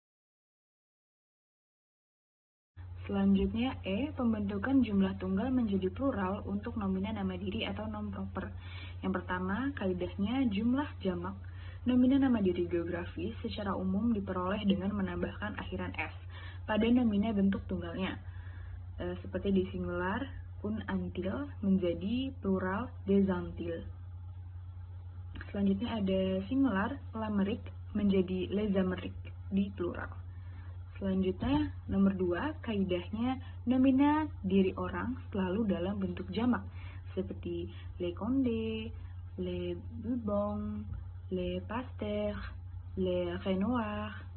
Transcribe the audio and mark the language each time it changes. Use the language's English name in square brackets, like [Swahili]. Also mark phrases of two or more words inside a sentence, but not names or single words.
[Indonesian] Selanjutnya pembentukan jumlah tunggal menjadi plural untuk nomina nama diri atau [French] nom proper. [Indonesian] Yang pertama, kaidahnya jumlah jamak nomina nama diri geografis secara umum diperoleh dengan menambahkan akhiran s pada nomina bentuk tunggalnya. Seperti di singular, [French] un antil [Indonesian] menjadi plural [French] des antilles. [Indonesian] Selanjutnya ada singular, l'Amérique menjadi [French] les Amériques [Indonesian] di plural. Selanjutnya, nomor 2, kaidahnya nomina diri orang selalu dalam bentuk jamak, seperti [French] les Condés, les Bourbons, les Pasteur, les Renoir.